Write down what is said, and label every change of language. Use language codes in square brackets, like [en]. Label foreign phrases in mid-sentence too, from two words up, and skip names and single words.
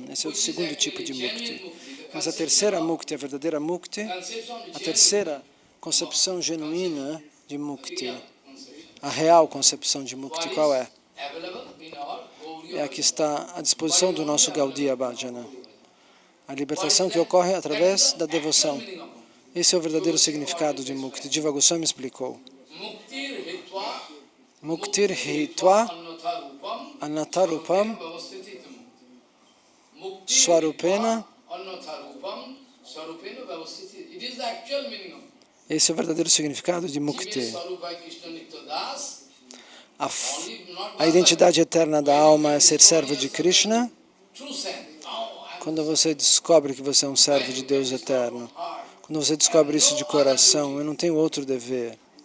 [pt] Esse é o segundo tipo de Mukti. Mas a terceira Mukti, a verdadeira Mukti, a terceira concepção genuína de Mukti, a real concepção de Mukti, qual é? É a que está à disposição do nosso [sa] Gaudiya Bhajana. [pt] A libertação que ocorre através da devoção. Esse é o verdadeiro significado de Mukti. Jiva Goswami explicou. [sa] Muktir hitva anatarupam swarupena. [pt] Esse é o verdadeiro significado de Mukti. A identidade eterna da alma é ser servo de Krishna. Quando você descobre que você é um servo de Deus eterno, quando você descobre isso de coração, eu não tenho outro dever.